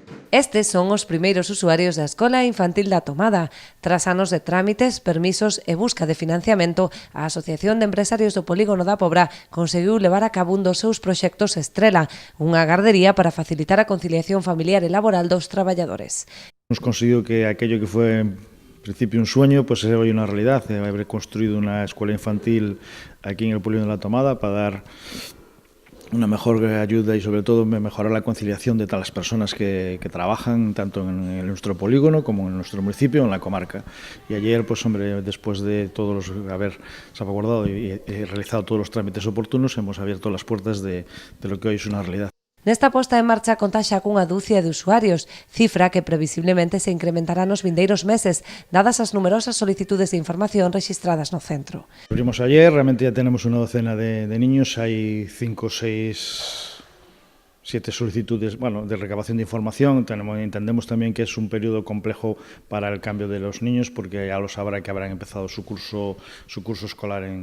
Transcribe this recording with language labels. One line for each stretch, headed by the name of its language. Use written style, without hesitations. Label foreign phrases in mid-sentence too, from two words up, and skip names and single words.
Galician: Estes son os primeiros usuarios da Escola Infantil da Tomada. Tras anos de trámites, permisos e busca de financiamento, a Asociación de Empresarios do Polígono da Pobra conseguiu levar a cabo un dos seus proxectos estrela, unha gardería para facilitar a conciliación familiar e laboral dos traballadores.
Spanish: Hemos conseguido que aquello que fue en principio un sueño, pues sea hoy una realidad, haber construido una escuela infantil aquí en el Polígono de la Tomada para dar una mejor ayuda y sobre todo mejorar la conciliación de todas las personas que trabajan tanto en nuestro polígono como en nuestro municipio, en la comarca. Y ayer, pues hombre, después de haber salvaguardado y realizado todos los trámites oportunos, hemos abierto las puertas de lo que hoy es una realidad.
Galician: Nesta posta en marcha conta xa cunha dúcia de usuarios, cifra que previsiblemente se incrementará nos vindeiros meses, dadas as numerosas solicitudes de información registradas no centro.
Spanish: Abrimos ayer, realmente ya tenemos una docena de niños, hay 5, 6, 7 solicitudes de recabación de información. Entendemos también que es un periodo complejo para el cambio de los niños, porque ya lo sabrá que habrán empezado su curso escolar en